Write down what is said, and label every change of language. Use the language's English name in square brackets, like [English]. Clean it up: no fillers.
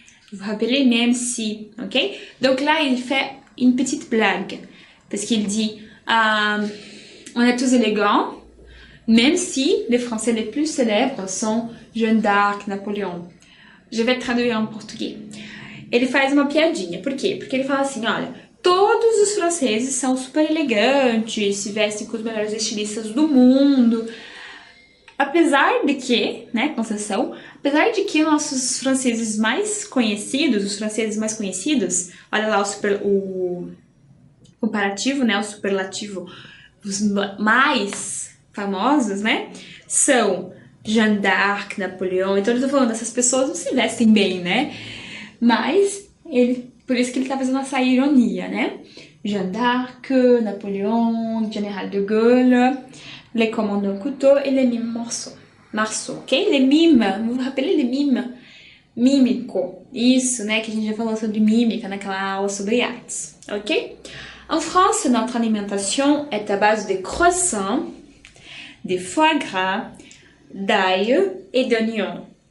[French] Vous vous rappelez, même si, ok? Donc là, il fait une petite blague. Parce qu'il dit, on est tous élégants, même si les Français les plus célèbres sont Jeanne d'Arc, Napoleão. Je vais traduire en português. [Portuguese] Ele faz uma piadinha. Por quê? Porque ele fala assim, olha, todos os franceses são super elegantes, se vestem com os melhores estilistas do mundo. Apesar de que, né, concessão, apesar de que nossos franceses mais conhecidos, os franceses mais conhecidos, olha lá o comparativo, né, o superlativo, os mais famosos, né, são Jeanne d'Arc, Napoleão. Então eu tô falando, essas pessoas não se vestem bem, né, mas por isso que ele tá fazendo essa ironia, né, Jeanne d'Arc, Napoléon, Général de Gaulle, [French] les commandants Couteau et les mimes Marceau, [Portuguese] ok? [French] Les mimes, vous vous rappelez les mimes? [Portuguese] Mímico, isso, né, que a gente já falou sobre mímica naquela aula sobre artes, ok? [French] En France, notre alimentation est à base de croissants, de foie gras, d'ail et d'oignons.